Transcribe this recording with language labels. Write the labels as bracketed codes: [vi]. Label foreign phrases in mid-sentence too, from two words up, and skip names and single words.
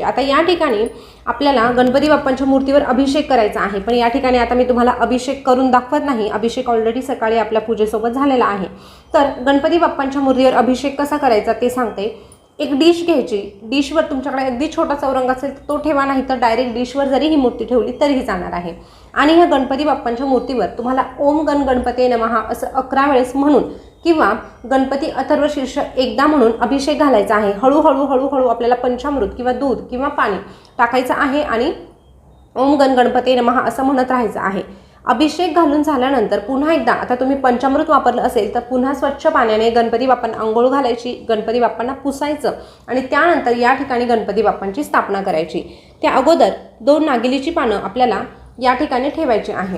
[mr] आता या ठिकाणी आपल्याला गणपती बाप्पांच्या मूर्तीवर अभिषेक करायचा आहे, पण या ठिकाणी आता मी तुम्हाला अभिषेक करून दाखवत नाही. अभिषेक ऑलरेडी सकाळी आपल्या पूजेसोबत झालेला आहे. तर गणपती बाप्पांच्या मूर्तीवर अभिषेक कसा करायचा ते सांगते. एक डिश घ्यायची. डिशवर तुमच्याकडे अगदी छोटा चौरंग असेल तर तो ठेवा, नाही तर डायरेक्ट डिशवर जरी ही मूर्ती ठेवली तरीही जाणार आहे. आणि ह्या गणपती बाप्पांच्या मूर्तीवर तुम्हाला [sa] ओम गण गणपते नमः [mr] असं 11 वेळेस म्हणून किंवा गणपती अथर्व शीर्ष एकदा म्हणून अभिषेक घालायचा आहे. हळूहळू आपल्याला पंचामृत किंवा दूध किंवा पाणी टाकायचं आहे आणि [sa] ओम गण गणपते नमः [mr] असं म्हणत राहायचं आहे. अभिषेक घालून झाल्यानंतर पुन्हा एकदा, आता तुम्ही पंचामृत वापरलं असेल तर पुन्हा स्वच्छ पाण्याने गणपती बाप्पांना अंघोळ घालायची, गणपती बाप्पांना पुसायचं आणि त्यानंतर या ठिकाणी गणपती बाप्पांची स्थापना करायची. त्या अगोदर 2 नागिलीची पानं आपल्याला या ठिकाणी ठेवायची आहे.